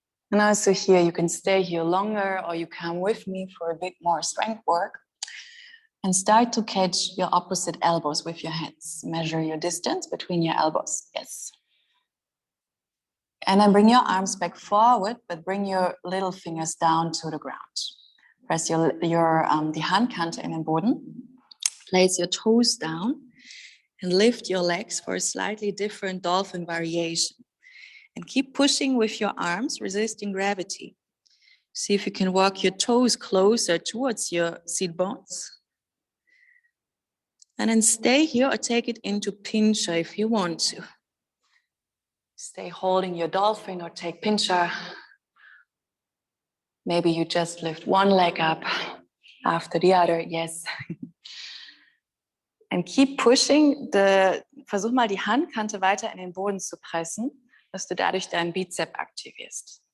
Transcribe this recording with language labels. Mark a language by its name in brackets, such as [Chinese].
[English] And also here, you can stay here longer or you come with me for a bit more strength work. And start to catch your opposite elbows with your hands. Measure your distance between your elbows. Yes. And then bring your arms back forward, but bring your little fingers down to the ground. [German] Press die Handkante in den Boden. [English] Place your toes down and lift your legs for a slightly different dolphin variation. And keep pushing with your arms, resisting gravity. See if you can walk your toes closer towards your seat bones. And then stay here or take it into pincha if you want to. Stay holding your dolphin or take pincha. Maybe you just lift one leg up after the other. Yes. And keep pushing. [German] Versuch mal die Handkante weiter in den Boden zu pressen, dass du dadurch deinen Bizep aktivierst.